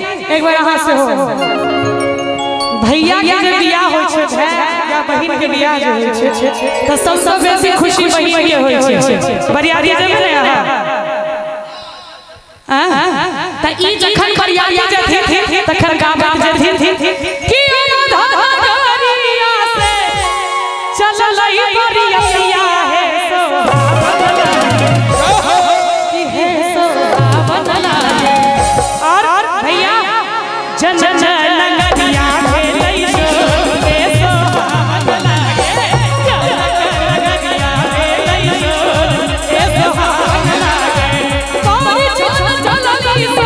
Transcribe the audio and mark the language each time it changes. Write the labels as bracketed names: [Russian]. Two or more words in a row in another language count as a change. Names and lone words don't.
[Maithili] एक बार यहाँ से हो भैया के जे बियाह होइ छै या बहिन के बियाह जे होइ छै त सबसे बेसी खुशी बहिन के होइ छै बरियाती जेबे ने यहाँ त ई जखन बरियाती जेथिन तखन गाबत जेथिन कि धरिया से चललै बरियातिया हे कि हे सोहावन लागे और भैया जन जन नगरिया खेलै छो हे सोहावन लागे नगरिया खेलै छो हे सोहावन लागे कोई चलली